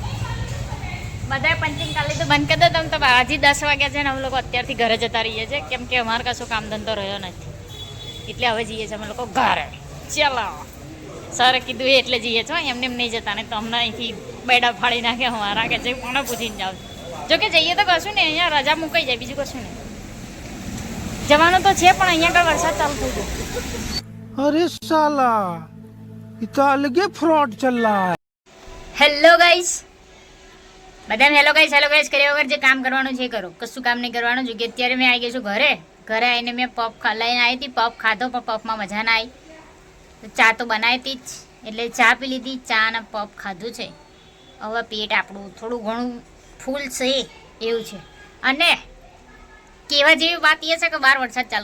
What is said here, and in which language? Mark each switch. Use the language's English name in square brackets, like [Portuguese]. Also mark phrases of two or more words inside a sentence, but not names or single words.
[Gujarati] બધાએ પંચિંગ કાલે તો બંધ કરી દો તમે તો હજી 10 વાગ્યા છે ને અમે લોકો અત્યારથી ઘરે જતા રહીએ છીએ કેમ કે અમારે કશું કામ ધંધો રહ્યો નથી એટલે હવે જઈએ છીએ અમે લોકો ઘરે ચાલો સરે કીધું એટલે જઈએ છો એમને એમ નહીં જતા ને તો અમને અહીંથી બેડા ફાડી નાખે અમારા કે જે કોને પૂછીને જાવ જો કે જઈએ તો કશું ને અહીંયા રજા મુકાઈ જાય બીજું કશું નહીં જવાનું તો છે પણ અહીંયા કઈ વરસાદ ચાલુ થઈ ગયો [Hindi] अरे साला इतना अलगे फ्रॉड चल रहा है। [Gujarati] હેલો ગાઈસ બધાને હેલો ગાઈસ કર્યા વગર જે કામ કરવાનું છે કરો કશું કામ નહીં કરવાનું જો કે અત્યારે મેં આવી ગઈ છું ઘરે આવીને મેં પફ લઈને આવી હતી પફ ખાધો પણ પફમાં મજા ના આવી તો ચા તો બનાવી હતી જ એટલે ચા પી લીધી ચા અને પફ ખાધું છે હવે પેટ આપણું થોડું ઘણું ફૂલ છે એવું છે અને કહેવા જેવી વાત એ છે કે બહાર વરસાદ ચાલુ